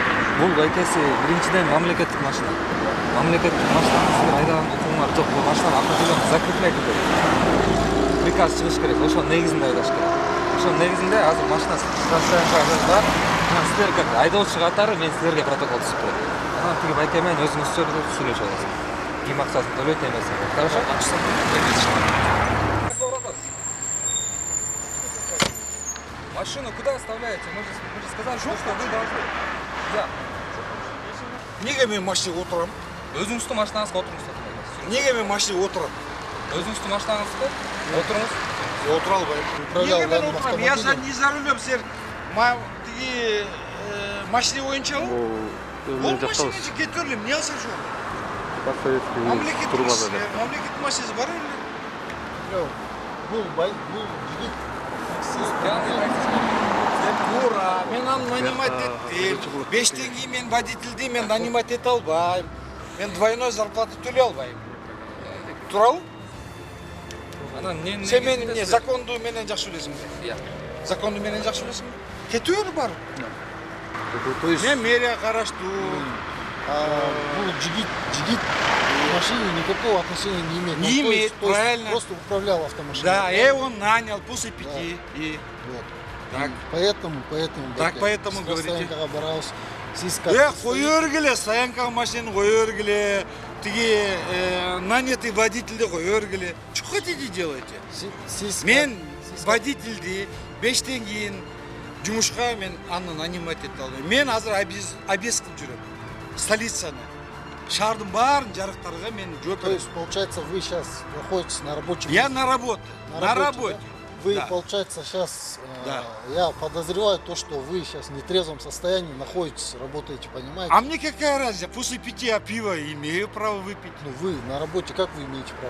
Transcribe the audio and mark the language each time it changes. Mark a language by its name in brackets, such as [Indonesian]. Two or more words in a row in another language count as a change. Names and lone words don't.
[Kyrgyz] Бул байкеси биринчиден мамлекеттик машина. Мамлекеттик машинаны силер айдаган укугуңар жок, бул машинаны [Russian] определенно закреплять [Kyrgyz] этет. Приказ чыгыш керек, ошонун негизинде айдаш керек. Ошонун негизинде азыр машина стоянкага силер как айдоочу катары мен силерге протокол түзүп берем. Анан тиги байке менен өзүңүз сүйлөшүп аласыз. Ким акчасын төлөйт эмес. [Russian] Хорошо? Машину куда оставляете? Мы же сказали, что вы должны. Да. [Kyrgyz] Неге мен машинага отурам? Өзүңүздүн машинаңызга отуруңуз. Неге мен машинага отурам? Өзүңүздүн машинаңызга отуруңуз. Отура албайм. Неге мен отурам? [Russian] Я же не за рулем, [Kyrgyz] силер тиги машина боюнчабы? Бул машина же кетип эле, эмне алсак жол? Мамлекеттик машинасы бар эле. Бул жигит Ура, мен аны нанимать эттим. 5 теңге мен водительди мен нанимать эте албайм. Мен [Russian] двойной зарплата [Kyrgyz] төлөй албайм. Туурабы? Сен мени законду менен жакшы билесиңби? [Kazakh] Иә. [Kyrgyz] Законду менен жакшы билесиңби? Кетип бер бар. [Russian] То есть [Kyrgyz] Мен мэрия караштуу. бул жигит [Russian] машине никакого отношения не имеет. Не имеет, правильно. Просто управлял автомашиной. Да, я его нанял после 5. И Вот. так. Поэтому Так, поэтому говорите. боролся. [Kyrgyz] Сиз как? Кое бергиле, стоянкага машинаны кое бергиле, тиги нанятый водительди кое бергиле. [Russian] Что хотите делайте? [Kyrgyz] Сиз Мен водительди 5тен кийин жумушка мен аны нанимать ете албайм. Мен азыр обез кылып жүрөм. Столицаны. Шаардын баарын жарыктарга мен жооп [Russian] То [Kyrgyz] берем. [Russian] есть, получается, вы сейчас находитесь на рабочем Я месте? на работе. На работе. Да? Вы, Да. получается, сейчас, Да. я подозреваю то, что вы сейчас в нетрезвом состоянии находитесь, работаете, понимаете? А мне какая разница? После 5 я пива имею право выпить. Ну, вы на работе, как вы имеете право?